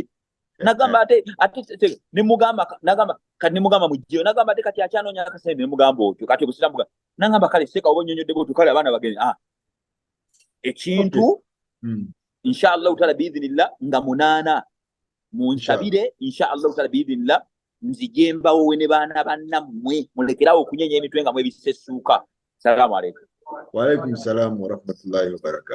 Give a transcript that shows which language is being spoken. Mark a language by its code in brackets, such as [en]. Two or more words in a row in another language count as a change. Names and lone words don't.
[lg] Nagamba ate ne mugamba mujjeyo nagamba ate kati akyanoonya akasente ne mugamba otyo kati obusiramu nagamba kale Seeka oba nnyonnyodde bw'otyo kale abaana bagende ekintu [ar] إن شاء الله تعالى بإذن الله [lg] nga 8 munsabire [ar] إن شاء الله تعالى بإذن الله [lg] nzijembawo we ne baana bannammwe mulekerawo okunyenya emitwe nga mwebisessuuka. [ar] سلام عليكم. وعليكم السلام ورحمة الله وبركاته.